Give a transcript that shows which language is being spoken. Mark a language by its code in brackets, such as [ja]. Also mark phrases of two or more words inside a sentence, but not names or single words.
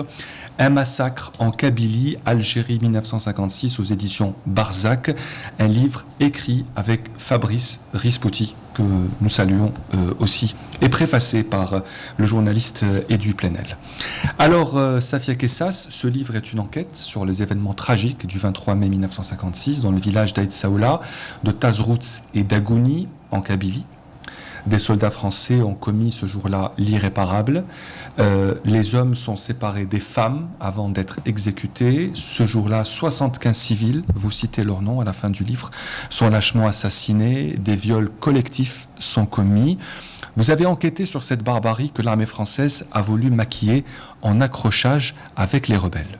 [fr] Un massacre en Kabylie, Algérie 1956 aux éditions Barzac, un livre écrit avec Fabrice Rispouty, que nous saluons aussi, et préfacé par le journaliste Edoui Plenel. Alors, Safia Kessas, ce livre est une enquête sur les événements tragiques du 23 mai 1956 dans le village d'Aït Saoula, de Tazrouts et d'Agouni en Kabylie. Des soldats français ont commis ce jour-là l'irréparable. Les hommes sont séparés des femmes avant d'être exécutés. Ce jour-là, 75 civils, vous citez leur nom à la fin du livre, sont lâchement assassinés. Des viols collectifs sont commis. Vous avez enquêté sur cette barbarie que l'armée française a voulu maquiller en accrochage avec les rebelles.